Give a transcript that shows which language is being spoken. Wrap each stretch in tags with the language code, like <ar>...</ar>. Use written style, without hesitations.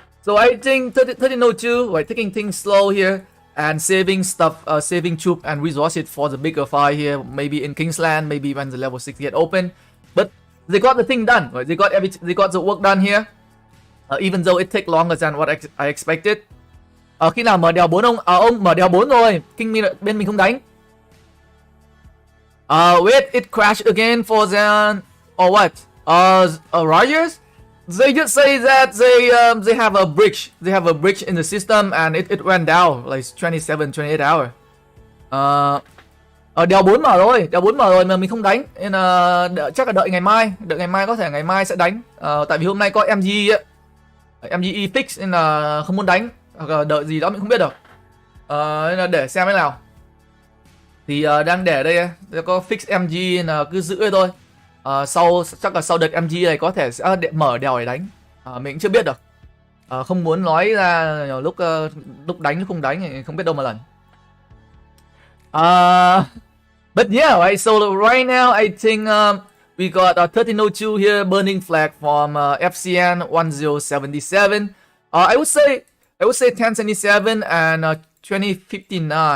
<en>So I think 1302, right, taking things slow here and saving stuff, saving troop and resources for the bigger fight here, maybe in Kingsland, maybe when the level 6 get open. But they got the thing done, right? They got the work done here, even though it take longer than what I expected.</en> <vi>Khi nào mở đèo 4 ông mở đèo 4 rồi, bên mình không đánh.</vi> <en>Wait, it crashed again for them, or what? Rogers? They just say that they have a bridge. They have a bridge in the system and it went down like 27-28 hours.</en> <vi>Đèo 4 mở rồi mà mình không đánh, nên chắc là đợi ngày mai, có thể ngày mai sẽ đánh. Tại vì hôm nay có MG fix nên là không muốn đánh, hoặc là đợi gì đó mình không biết được. Nên là để xem thế nào. Thì đang để đây có fix MG nên là cứ giữ thôi. Chắc là sau đợt MG này có thể sẽ mở đèo để đánh. Mình cũng chưa biết được. Không muốn nói ra lúc đánh lúc không đánh thì không biết đâu mà lần.</vi> <en>But yeah, right. So right now I think we got 1302 here, burning flag from FCN 1077. I would say 1077 and 2059.</en>